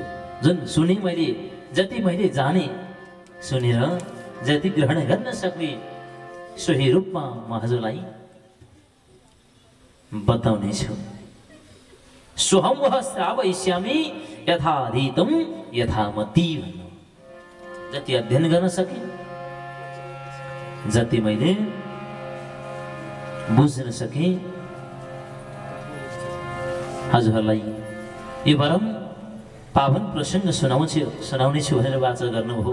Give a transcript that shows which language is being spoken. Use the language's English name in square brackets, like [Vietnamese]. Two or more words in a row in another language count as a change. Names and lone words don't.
[Nepali] जुन सुने मैले, जति मैले जाने, सुनेर जति ग्रहण गर्न सक्ने सोही रूपमा म हजुरलाई बताउने छु। [Sanskrit] सोहम वह श्रावयिष्यामि यथाधीतं यथामति भन्नु। [Nepali] जति अध्ययन गर्न सके, जति मैले बुझ्न सके, हजुरहरूलाई यो परम पावन प्रसङ्ग सुनाउने छु भनेर वाचा गर्नुभयो।